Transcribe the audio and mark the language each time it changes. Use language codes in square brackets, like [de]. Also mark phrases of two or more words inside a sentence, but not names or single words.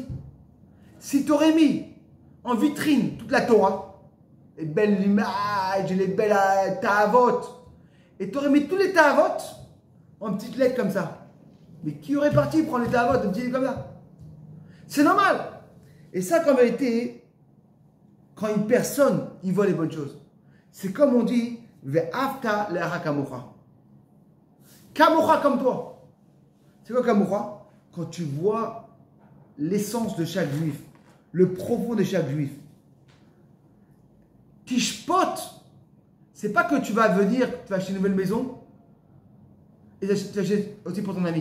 [fr] Si tu aurais mis en vitrine toute la Torah, les belles images, les belles ta'avot, et tu aurais mis tous les ta'avot en petites lettres comme ça. Mais qui aurait parti prendre les ta'avot en petites lettres comme ça? C'est normal. Et ça, qu'en vérité, quand une personne, il voit les bonnes choses, c'est comme on dit, [he] ואהבת לרעך כמוך. [fr] Kamocha comme toi. C'est quoi kamocha? Quand tu vois l'essence de chaque juif, le profond de chaque juif. Tishpot, c'est pas que tu vas venir, tu vas acheter une nouvelle maison et tu achètes aussi pour ton ami.